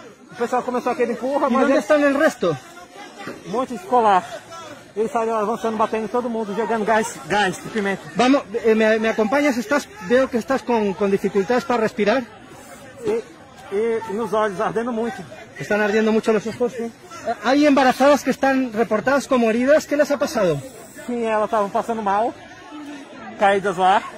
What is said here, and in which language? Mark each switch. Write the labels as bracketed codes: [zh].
[pt] O pessoal começou aquele empurra, [es] ¿Y [pt] mas [es] dónde están el resto? [pt] um monte de escolar. Eles saíram avançando, batendo em todo mundo, jogando gás de pimenta. [es] Vamos, ¿me acompañas? Veo que estás con dificultades para respirar. [pt] E nos olhos ardendo muito. [es] Están ardiendo mucho los ojos. ¿Sí? Hay embarazadas que están reportadas como heridas. ¿Qué les ha pasado? [pt] Sim, elas estavam passando mal, caídas lá,